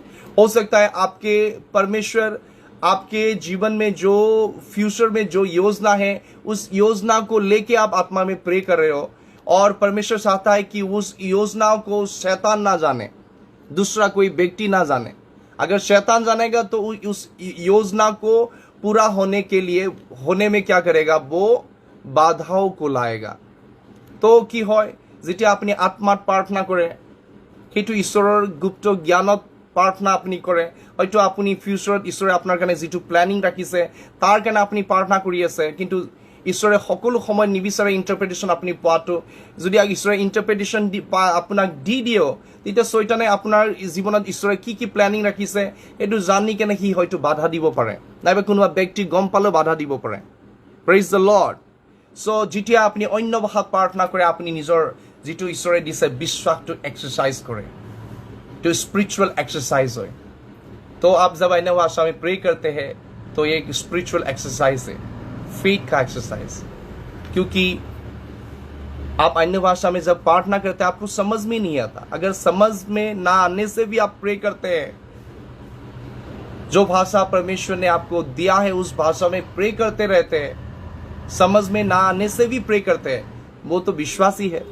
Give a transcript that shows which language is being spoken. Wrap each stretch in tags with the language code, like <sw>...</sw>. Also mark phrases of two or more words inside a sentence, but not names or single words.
<hi>हो सकता है आपके परमेश्वर आपके जीवन में जो फ्यूचर में जो योजना है, उस योजना को लेके आप आत्मा में प्रे कर रहे हो, और परमेश्वर चाहता है कि उस योजना को शैतान ना जाने, दूसरा कोई व्यक्ति ना जाने। अगर शैतान जानेगा तो उस योजना को पूरा होने में क्या करेगा, वो बाधाओं को लाएगा।</hi> <as>तो কি হয়, যেতিয়া আপুনি আত্মাত প্ৰাৰ্থনা কৰে, সেইটো ঈশ্বৰৰ গুপ্ত জ্ঞানত প্ৰাৰ্থনা আপুনি কৰে। হয়তো আপুনি ফিউচাৰত ঈশ্বৰে আপোনাৰ কাৰণে যিটো প্লেনিং ৰাখিছে তাৰ কাৰণে আপুনি প্ৰাৰ্থনা কৰি আছে, কিন্তু ঈশ্বৰে সকলো সময় নিবিচাৰে ইণ্টাৰপ্ৰিটেশ্যন আপুনি পোৱাটো। যদি ঈশ্বৰে ইণ্টাৰপ্ৰিটেশ্যন আপোনাক দি দিও, তেতিয়া শয়তানে আপোনাৰ জীৱনত ঈশ্বৰে কি প্লেনিং ৰাখিছে এইটো জানি কেনে সি হয়তো বাধা দিব পাৰে, নাইবা কোনোবা ব্যক্তি গম পালেও বাধা দিব পাৰে।</as> <en>Praise the Lord.</en> <as>সো যেতিয়া আপুনি অন্য ভাষাত প্ৰাৰ্থনা কৰে, আপুনি নিজৰ যিটো ঈশ্বৰে দিছে বিশ্বাসটো এক্সাৰচাইজ কৰে।</as> <hi>तो</hi> <en>spiritual exercise</en> <hi>है। तो आप जब अन्य भाषा में प्रे करते हैं तो ये एक</hi> <en>spiritual exercise</en> <hi>है, फेथ का एक्सरसाइज। क्योंकि आप अन्य भाषा में जब प्रार्थना करते हैं आपको समझ में नहीं आता। अगर समझ में ना आने से भी आप प्रे करते हैं, जो भाषा परमेश्वर ने आपको दिया है उस भाषा में प्रे करते रहते हैं, समझ में ना आने से भी प्रे करते हैं, वो तो विश्वासी है।</hi>